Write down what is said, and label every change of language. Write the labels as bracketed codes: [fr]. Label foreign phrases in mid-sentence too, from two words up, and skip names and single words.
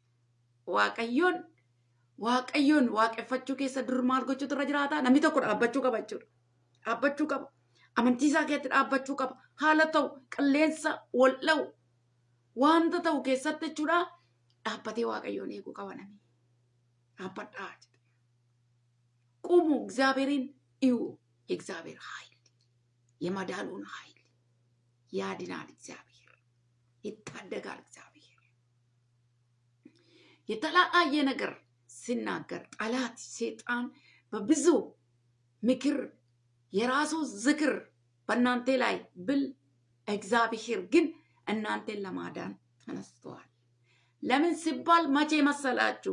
[om] Waaqayyoon waaqeffachuu keessa dur maal gochuutu irra jiraata? Namni tokko dhaabbachuu qaba jechuudha. Dhaabbachuu qaba. Amantiisaa keessatti dhaabbachuu qaba. Haala ta'u qilleensa wal'a'u wanta ta'u keessatti jechuudha dhaabbatee waaqayyoon eeguu qaba namni. Dhaabbadhaa jedhe. [am] ቁሙ እግዚአብሔርን እዩ። የእግዚአብሔር ኃይል የማዳኑን ኃይል ያድናል። እግዚአብሔር ይታደጋል። እግዚአብሔር የተለያየ ነገር ሲናገር ጠላት ሰይጣን በብዙ ምክር የራሱ ዝክር በእናንተ ላይ ብል እግዚአብሔር ግን እናንተን ለማዳን ተነስተዋል። ለምን ሲባል መቼ መሰላችሁ?